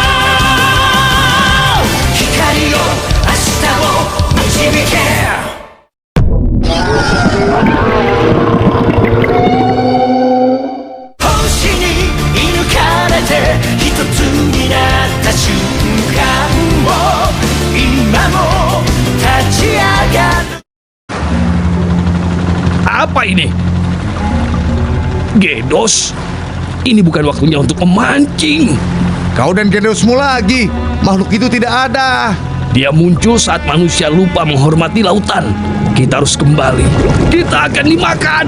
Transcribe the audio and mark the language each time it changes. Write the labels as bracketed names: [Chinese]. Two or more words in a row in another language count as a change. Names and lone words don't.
[Japanese] 光よ明日を導け星に射抜かれて一つになった瞬間を今も立ち上がる [Indonesian] Apa ini? Gedos? Ini bukan waktunya untuk memancing. Kau dan Gedosmu lagi. Makhluk itu tidak ada. Dia muncul saat manusia lupa menghormati lautan. Kita harus kembali. Kita akan dimakan.